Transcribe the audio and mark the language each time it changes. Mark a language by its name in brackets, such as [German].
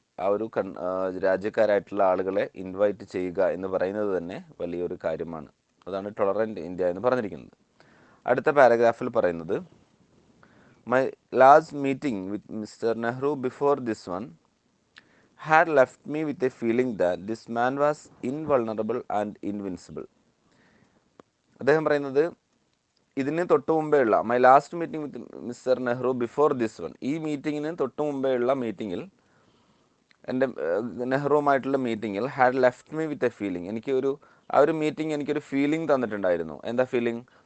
[Malayalam] ആ ഒരു രാജ്യക്കാരായിട്ടുള്ള ആളുകളെ ഇൻവൈറ്റ് ചെയ്യുക എന്ന് പറയുന്നത് തന്നെ വലിയൊരു കാര്യമാണ്. അതാണ് ടോളറൻറ്റ് ഇന്ത്യ എന്ന് പറഞ്ഞിരിക്കുന്നത്. അടുത്ത പാരഗ്രാഫിൽ പറയുന്നത്, [English] My last meeting with mister Nehru before this one had left me with a feeling that this man was invulnerable and invincible. [Malayalam] അദ്ദേഹം പറയുന്നത്, ഇതിന് തൊട്ട് മുമ്പേ ഉള്ള [English] my last meeting with mister Nehru before this one, [Malayalam] ഈ മീറ്റിങ്ങിന് തൊട്ട് മുമ്പേ ഉള്ള മീറ്റിങ്ങിൽ, എൻ്റെ നെഹ്റുവുമായിട്ടുള്ള മീറ്റിങ്ങിൽ, [English] had left me with a feeling, [Malayalam] ആ ഒരു മീറ്റിംഗ് എനിക്കൊരു ഫീലിംഗ് തന്നിട്ടുണ്ടായിരുന്നു. എന്താ ഫീലിംഗ്?